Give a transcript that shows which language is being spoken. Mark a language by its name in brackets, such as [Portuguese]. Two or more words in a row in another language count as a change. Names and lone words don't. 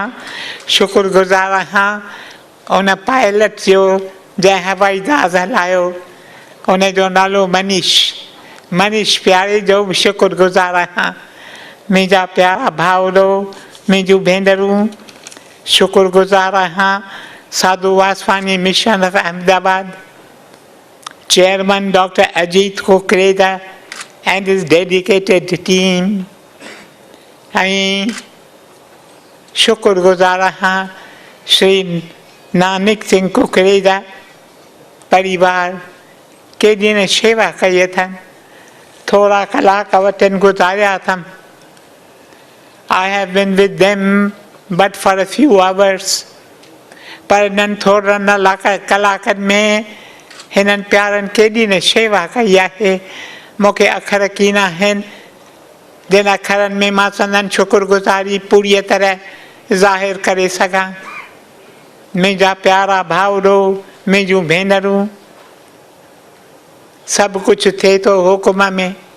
[Sindhi] शुक्रगुज़ार आहियां उन पायलट जो जंहिं हवाई जहाज़ हलायो, उनजो नालो मनीष प्यारे जो बि शुक्रगुज़ार आहियां। मुंहिंजा प्यारा भाउरो, मुंहिंजूं भेनरूं, शुक्रगुज़ार आहियां साधु वासवानी मिशन ऑफ अहमदाबाद, चेयरमैन डॉक्टर अजीत कुकरेजा [English] and his dedicated team. [Sindhi] ऐं शुक्रगुज़ार आहियां श्री नानक सिंह कुकरेजा परिवार, केॾी न शेवा कई अथनि। थोरा कलाक वटि गुज़ारिया अथमि। [English] I have been with them but for a few hours, [Sindhi] पर इन्हनि थोरनि कलाकनि में हिननि प्यारनि केॾी न शेवा कई आहे। मूंखे अखर कीन आहिनि जिन अखरनि में मां संदनि शुक्रगुज़ारी पूरी तरह ज़ाहिर करे सघां। मुंहिंजा प्यारा भाउरो, मुंहिंजूं भेनरूं, सभु कुझु थिए थो हुकुम में।